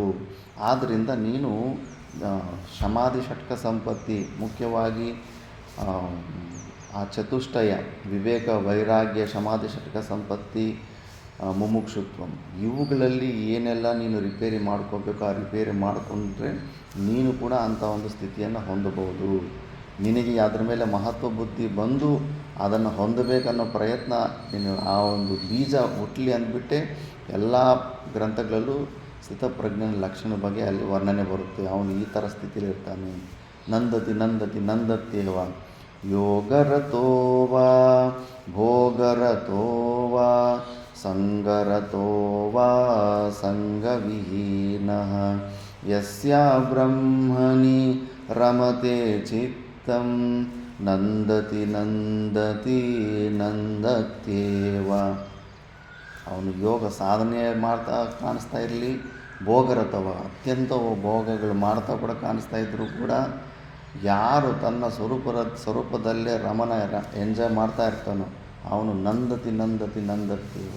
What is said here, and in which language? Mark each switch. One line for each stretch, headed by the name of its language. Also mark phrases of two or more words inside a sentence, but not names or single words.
Kannada: ಆದ್ದರಿಂದ ನೀನು ಸಮಾಧಿ ಷಟ್ಕ ಸಂಪತ್ತಿ, ಮುಖ್ಯವಾಗಿ ಆ ಚತುಷ್ಟಯ ವಿವೇಕ ವೈರಾಗ್ಯ ಸಮಾಧಿ ಷಟ್ಕ ಸಂಪತ್ತಿ ಮುಮುಕ್ಷುತ್ವಂ ಇವುಗಳಲ್ಲಿ ಏನೆಲ್ಲ ನೀನು ರಿಪೇರಿ ಮಾಡ್ಕೋಬೇಕು ಆ ರಿಪೇರಿ ಮಾಡಿಕೊಂಡ್ರೆ ನೀನು ಕೂಡ ಅಂಥ ಒಂದು ಸ್ಥಿತಿಯನ್ನು ಹೊಂದಬಹುದು. ನಿನಗೆ ಅದರ ಮೇಲೆ ಮಹತ್ವ ಬುದ್ಧಿ ಬಂದು ಅದನ್ನು ಹೊಂದಬೇಕನ್ನೋ ಪ್ರಯತ್ನ ನೀನು ಆ ಒಂದು ಬೀಜ ಹುಟ್ಟಲಿ ಅಂದ್ಬಿಟ್ಟೆ ಎಲ್ಲ ಗ್ರಂಥಗಳಲ್ಲೂ ಸ್ಥಿತಪ್ರಜ್ಞನ ಲಕ್ಷಣ ಬಗ್ಗೆ ಅಲ್ಲಿ ವರ್ಣನೆ ಬರುತ್ತೆ. ಅವನು ಈ ಥರ ಸ್ಥಿತಿಲಿ ಇರ್ತಾನೆ.
Sanskrit: ನಂದತಿ ನಂದತಿ ನಂದತ್ಯೇವ ಯೋಗರತೋ ವಾ ಭೋಗರತೋ ವಾ ಸಂಗರತೋ ವಾ ಸಂಗವಿಹೀನಃ ಯಸ್ಯ ಬ್ರಹ್ಮಣಿ ರಮತೆ ಚಿತ್ತಂ ನಂದತಿ ನಂದತಿ ನಂದತ್ಯೇವ.
Kannada: ಅವನು ಯೋಗ ಸಾಧನೆ ಮಾಡ್ತಾ ಕಾಣಿಸ್ತಾ ಇರಲಿ, ಭೋಗರತವ ಅತ್ಯಂತ ಭೋಗಗಳು ಮಾಡ್ತಾ ಕೂಡ ಕಾಣಿಸ್ತಾ ಇದ್ದರೂ ಕೂಡ ಯಾರು ತನ್ನ ಸ್ವರೂಪದಲ್ಲೇ ರಮಣ ಎಂಜಾಯ್ ಮಾಡ್ತಾ ಇರ್ತಾನೋ ಅವನು
Sanskrit: ನಂದತಿ ನಂದತಿ ನಂದತ್ಯೇವ.